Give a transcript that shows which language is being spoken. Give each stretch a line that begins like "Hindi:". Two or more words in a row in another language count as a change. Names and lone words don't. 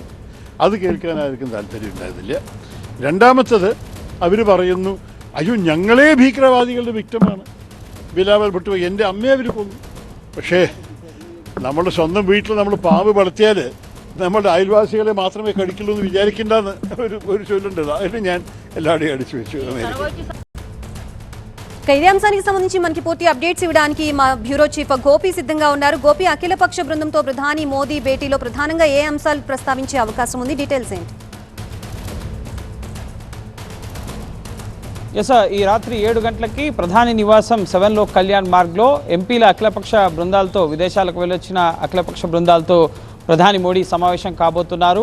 Malayalam: അത് കേൾക്കാനായിരിക്കും താല്പര്യമുണ്ടായിരുന്നില്ല. രണ്ടാമത്തത് അവർ പറയുന്നു അയ്യോ ഞങ്ങളെ ഭീകരവാദികളുടെ വിക്ടമാണ്, ബിലാവൽ ഭുട്ടോ എൻ്റെ അമ്മയെ അവർ കൊന്നു. പക്ഷേ നമ്മുടെ സ്വന്തം വീട്ടിൽ നമ്മൾ പാമ്പ് വളർത്തിയാൽ നമ്മുടെ അയൽവാസികളെ മാത്രമേ കടിക്കുള്ളൂ എന്ന് വിചാരിക്കേണ്ടെന്ന് ഒരു ചൊല്ലുണ്ട്. അതിന് ഞാൻ എല്ലാവരുടെയും അടിച്ചു വെച്ചു.
Telugu: ఇదే అంశానికి సంబంధించి మనకి పూర్తి అప్డేట్స్ ఇవ్వడానికి మా
English: bureau chief
Telugu: గోపి సిద్ధంగా ఉన్నారు. గోపి, అఖిలపక్ష బృందంతో ప్రధాని మోదీ భేటీలో ప్రధానంగా ఏ అంశాలు ప్రస్తావించే అవకాశం ఉంది? డీటెయిల్స్ ఏంటి? ఎస్, ఈ రాత్రి 7 గంటలకి ప్రధాని నివాసం 7 లోక్ కళ్యాణ్ మార్గ్లో ఎంపీల అఖిలపక్ష బృందాలతో, విదేశాలకు వెళ్ళొచ్చిన అఖిలపక్ష బృందాలతో ప్రధాని మోడీ సమావేశం కాబోతున్నారు.